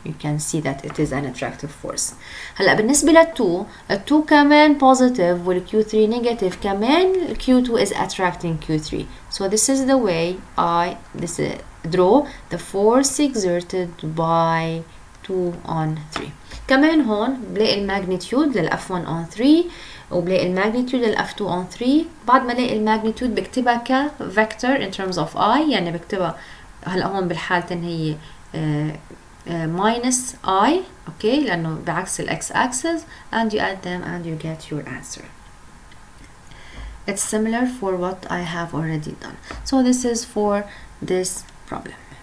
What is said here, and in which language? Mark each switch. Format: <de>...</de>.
<en>You can see that it is an attractive force.</en> <ar>هلا بالنسبة ل 2, ال 2 كمان positive وال Q3 negative كمان</ar> <en>Q2 is attracting Q3. So this is the way I draw the force exerted by 2 on 3.</en> <ar>كمان هون بلاقي الماجنتيود لل F1 on 3 وبلاقي الماجنتيود لل F2 on 3. بعد ما الاقي الماجنتيود بكتبها ك vector in terms of I, يعني بكتبها هلا هون بالحالتين هي minus I, okay, لأنه بعكس ال x-axis,</ar> <en>and you add them and you get your answer. It's similar for what I have already done. So this is for this problem.</en>